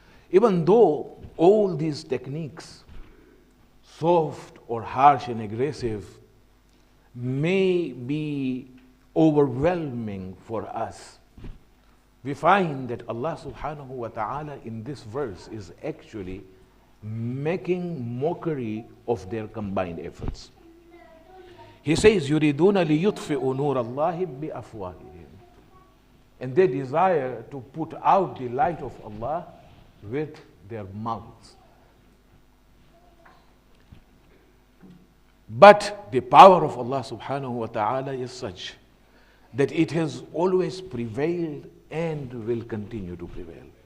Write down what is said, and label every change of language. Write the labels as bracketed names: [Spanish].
[English] Even though all these techniques, soft or harsh and aggressive, may be overwhelming for us, we find that Allah subhanahu wa ta'ala in this verse is actually making mockery of their combined efforts. [Arabic] He says, يُرِيدُونَ لِيُطْفِئُوا نُورَ اللَّهِ بِأَفْوَاهِهِمْ. [English] And they desire to put out the light of Allah with their mouths. But the power of Allah subhanahu wa ta'ala is such that it has always prevailed and will continue to prevail.